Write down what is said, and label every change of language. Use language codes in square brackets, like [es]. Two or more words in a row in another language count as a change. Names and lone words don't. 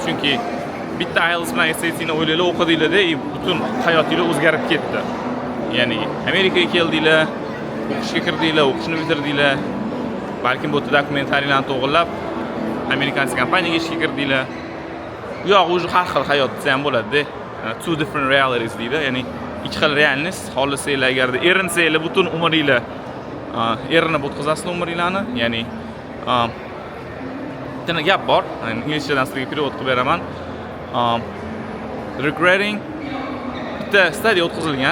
[uz] Chunki bitta IELTS bilan SAT'ni o'ylanglar, o'qidinglar-da, butun hayotingiz o'zgarib ketdi. Ya'ni Amerikaga keldinglar, o'qishga kirdinglar, o'qishni bitirdinglar. Balkim bu dokumentlarni to'g'rilab Amerikanskiy kompaniyaga ishga kirdinglar. Bu yoq o'zi har xil hayot desa ham bo'ladi-da. [en] Two different realities [uz] deydi. Ya'ni ikki xil realность. Xohlasanglar agarda erinsanglar butun umringlar erinib o'tkazasizlar umringlarni. Ya'ni yana gap bor. Inglizchadan sizga перевод qilib beraman. Regretting bitta study o'tkazilgan.